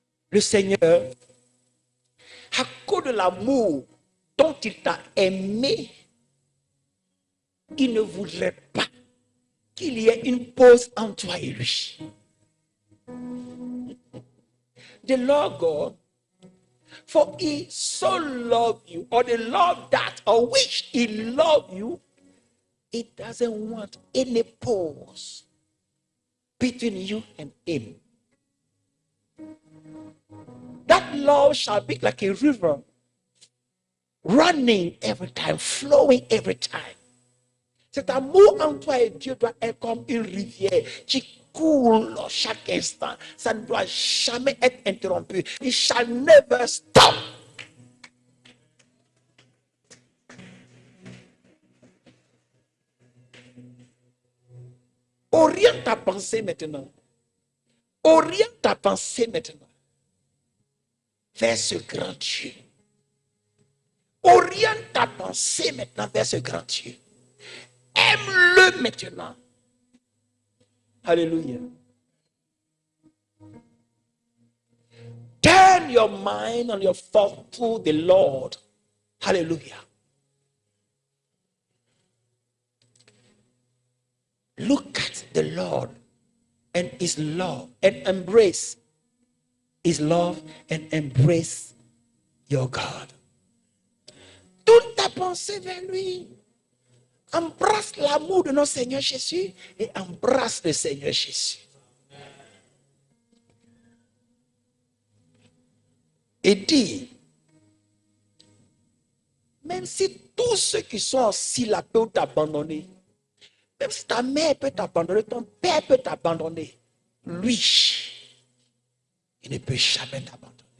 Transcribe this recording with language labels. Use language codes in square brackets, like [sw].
[fr] Le Seigneur, à cause de l'amour dont il t'a aimé, il ne voudrait pas qu'il y ait une pause entre toi et lui. [en] The Lord God, for he so loved you, or the love that, or which he loved you, he doesn't want any pause between you and him. That love shall be like a river, running every time, flowing every time. [fr] Cet amour en toi et Dieu doit être comme une rivière qui coule chaque instant. Ça ne doit jamais être interrompu. [en] It shall never stop. [fr] Oriente ta pensée maintenant. Oriente ta pensée maintenant vers ce grand Dieu. Oriente ta pensée maintenant vers ce grand Dieu. Aime-le maintenant. Alléluia. [en] Turn your mind and your thought to the Lord. Hallelujah. Look at the Lord and his love and embrace his love and embrace your God. [fr] Toute ta pensée vers lui. Embrasse l'amour de notre Seigneur Jésus et embrasse le Seigneur Jésus. Et dis, même si tous ceux qui sont assis là peuvent t'abandonner, même si ta mère peut t'abandonner, ton père peut t'abandonner, lui, il ne peut jamais t'abandonner.